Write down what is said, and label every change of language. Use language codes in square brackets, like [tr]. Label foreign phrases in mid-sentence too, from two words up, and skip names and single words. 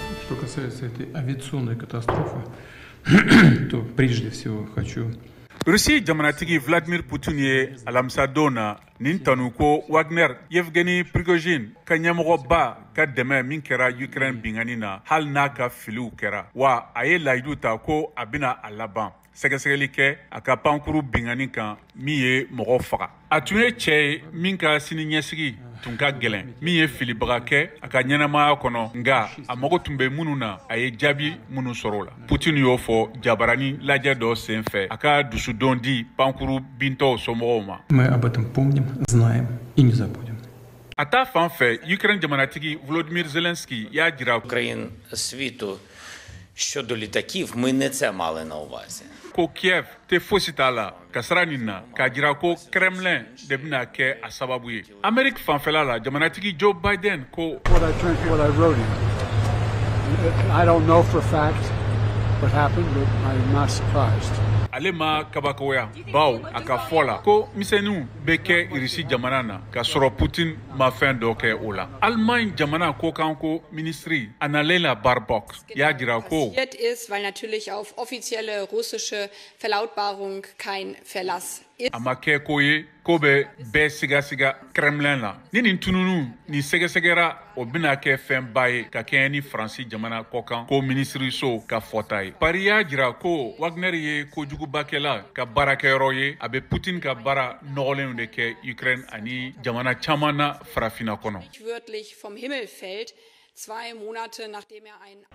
[ru] Что касается этой авиационной катастрофы, то прежде всего хочу... [bm] Rusi jamanatigi Vladimir Putin ye alamisa na nin tanu ko Wagner Yevgeny Prigozhin ka ɲɛmɔgɔba ka dɛmɛ min kɛra Ukraine bingani na hali n'a ka filiw kɛra wa a ye layidu ta ko a bɛna a laban sɛgɛsɛgɛli kɛ a ka pankuru bingani kan min ye mɔgɔ faga a tun ye cɛ ye min ka siniɲɛsigi tun ka gɛlɛn min ye filibaga kɛ a ka ɲɛnamaya kɔnɔ nga a mago tun bɛ minnu na a ye jaabi minnu sɔrɔ o la Putin y'o fɔ jabarani lajɛ dɔ senfɛ a ka dusudon di pankuru bintɔw somɔgɔw ma. [ru] Мы об этом помним, знаем и не забудем. [bm] A ta fan fɛ Ukraine jamanatigi Volodymyr Zelensky y'a jira [uk] країн світу щодо літаків, ми не це мали на увазі. [bm] ko Kiev tɛ fosi t'a la kasara nin na k'a jira ko Kremlin de bɛna kɛ a sababu ye. Amerique fanfɛla la jamanatigi Joe Biden ko [en] what I wrote in. I don't know for a fact what happened, but I'm not surprised. [bm] ale ma kabakawaya baw a ka fɔ la ko misɛnninw bɛ kɛ Irisi jamana na ka sɔrɔ Putin ma fɛn dɔ kɛ o la. Allemagne jamana ko kan ko ministri Annalena Baerbock y'a jira ko [de] passiert ist, weil natürlich auf offizielle russische Verlautbarung kein Verlass ist. [bm] a ma kɛ ko ye ko bɛ bɛɛ sigasiga Kremlin la ni nin tununu ni sɛgɛsɛgɛra o bɛna kɛ fɛnba ye ka kɛɲɛ ni Faransi jamana kɔkan ko minisiriso ka fɔta ye. Paris y'a jira ko Wagner ye kojugubakɛla ka baarakɛyɔrɔ ye a bɛ Putin ka baara nɔgɔlenw de kɛ Ukraine ani jamana caman na farafinna kɔnɔ. [de] Wörtlich vom Himmel fällt, 2 Monate nachdem ein